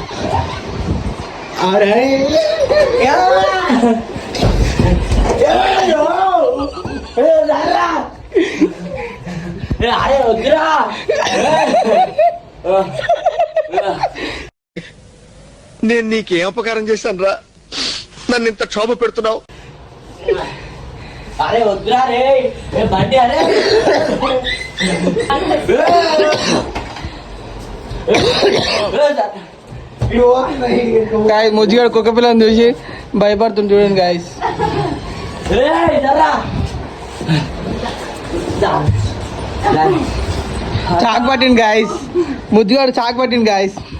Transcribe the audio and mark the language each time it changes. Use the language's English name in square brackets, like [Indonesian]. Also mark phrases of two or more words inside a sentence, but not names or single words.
[Telugu] अरे क्या यो ए दादा अरे उधरा నేను నీకేం అపకారం చేశాను రా, నన్ను ఇంత క్షోభ పెడుతున్నావు. अरे उधरा रे ए बांधी अरे గాయస్ ముద్దుగాడు కుక్క పిల్లని చూసి భయపడుతుంది చూడండి గాయస్. చాక్ పట్టింది గాయస్, ముద్దుగాడు చాక్ పట్టింది గాయస్.